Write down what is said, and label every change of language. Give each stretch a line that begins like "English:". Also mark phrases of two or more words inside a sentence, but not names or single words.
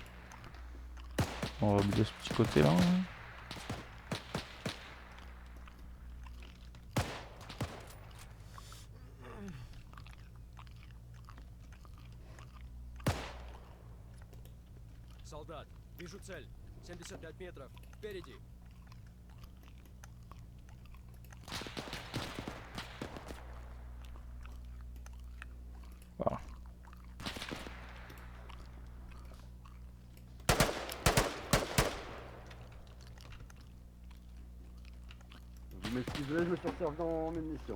French: On va oublier ce petit côté là.
Russian: Солдат, вижу цель. 75 метров. Впереди.
French: Voilà. Vous Je suis désolé, je me suis resservi dans mes munitions.